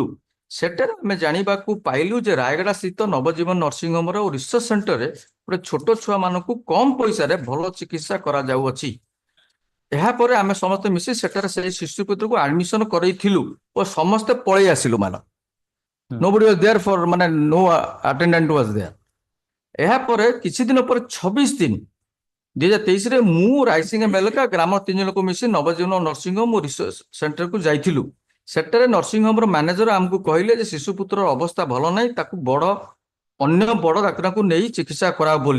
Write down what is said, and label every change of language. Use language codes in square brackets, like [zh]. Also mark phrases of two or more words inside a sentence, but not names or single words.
[or] ସେଠାରେ ଆମେ ଜାଣିବାକୁ ପାଇଲୁ ଯେ ରାୟଗଡା ସ୍ଥିତ ନବଜୀବନ ନର୍ସିଂ ହୋମର ଓ ରିସର୍ଚ୍ଚ ସେଣ୍ଟରରେ ଗୋଟେ ଛୋଟ ଛୁଆ ମାନଙ୍କୁ କମ ପଇସାରେ ଭଲ ଚିକିତ୍ସା କରାଯାଉଅଛି। ଏହାପରେ ଆମେ ସମସ୍ତେ ମିଶି ସେଠାରେ ସେଇ ଶିଶୁ ପୁତ୍ରକୁ ଆଡମିସନ କରେଇଥିଲୁ ଓ ସମସ୍ତେ ପଳେଇ ଆସିଲୁ। [en] Nobody was there for no attendant was there. [or] ଏହାପରେ କିଛି ଦିନ ପରେ 26 ଦିନ 2023 ମୁଁ ରାଇସିଙ୍ଗା ମେଲକା ଗ୍ରାମ 3 ଲୋକ ମିଶି ନବଜୀବନ ନର୍ସିଂ ହୋମ ଓ ରିସର୍ଚ୍ଚ ସେଣ୍ଟରକୁ ଯାଇଥିଲୁ। ସେଠାରେ ନର୍ସିଂ ହୋମର ମ୍ୟାନେଜର ଆମକୁ କହିଲେ ଯେ ଶିଶୁ ପୁତ୍ରର ଅବସ୍ଥା ଭଲ ନାହିଁ, ତାକୁ ଅନ୍ୟ ବଡ ଡାକ୍ତରଙ୍କୁ ନେଇ ଚିକିତ୍ସା କରାଅ ବୋଲି।